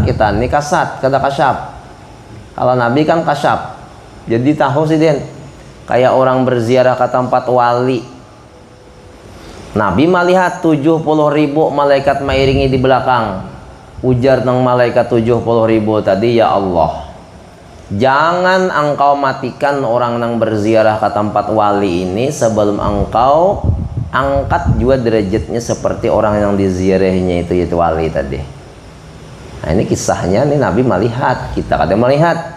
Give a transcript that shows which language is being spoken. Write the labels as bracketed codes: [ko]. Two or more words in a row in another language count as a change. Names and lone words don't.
[bjn] Kita ini kasat, kadang kasyaf. Kalau Nabi kan kasyaf, jadi tahu Sidin. [id] Kayak orang berziarah ke tempat wali, Nabi melihat 70.000 malaikat mengiringi di belakang. [bjn] Ujar nang malaikat 70.000 tadi, [id] ya Allah, jangan engkau matikan orang yang berziarah ke tempat wali ini sebelum engkau angkat juga derajatnya seperti orang yang diziarahinya itu wali tadi. Nah ini kisahnya, ini Nabi melihat, kita kadang melihat.